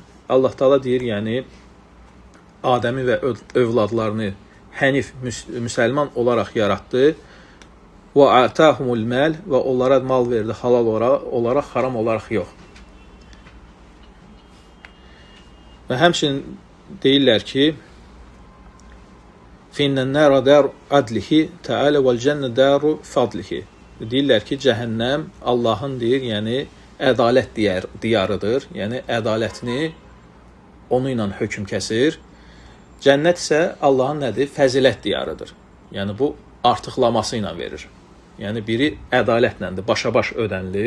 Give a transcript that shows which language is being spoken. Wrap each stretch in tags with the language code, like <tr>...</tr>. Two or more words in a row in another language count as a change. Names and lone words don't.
<az>Allah Taala deyir, yəni Adəmi və övladlarını hənif müsəlman olaraq yaratdı.</az> <ar>وآتاهم المال</ar> <az>və onlara mal verdi halal olaraq, haram olaraq yox. Və həmçinin deyirlər ki,</az> <ar>"فإن النار دار عدله تعالى والجنة دار فضله."</ar> <az>Deyirlər ki, cəhənnəm Allahın deyir, yəni ədalət diyarıdır. Yəni ədalətini onu ilə hökm kəsir. Cənnət isə Allahın nədir? Fəzilət diyarıdır. Yəni bu artıqlaması ilə verir. Yəni biri ədalətlədir, başa-baş ödənilir.</az>